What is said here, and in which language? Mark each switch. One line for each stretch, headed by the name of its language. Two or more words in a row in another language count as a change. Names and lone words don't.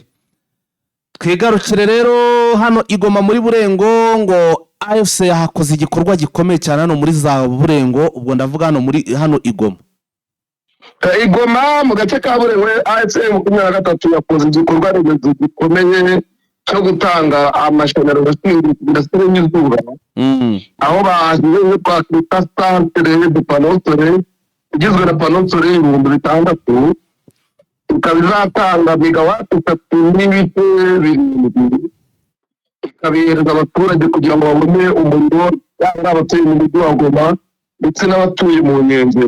Kinyarwanda: Twigarukire rero hano Igoma muri Burengo ngo AFC yahakoze igikorwa gikomeye cyane hano muri za Burengo, ubwo ndavuga hano Igoma. Igoma mu gace ka Burengo AFC 23 yakoze igikorwa remezo gikomeye cyo gutanga amashanyarazi y'indasire n'izuba. Aho bahiye kwa kwita
French: centre de panneaux solaires
Kinyarwanda: igizwe na
French: panneaux solaires
Kinyarwanda: 6,000 ikaba izatanga megawati 3 n'ibice 7 ikabereza abaturage kugira ngo babone umuriro yaba abatuye mu mujyi wa Goma ndetse n'abatuye mu nkengero.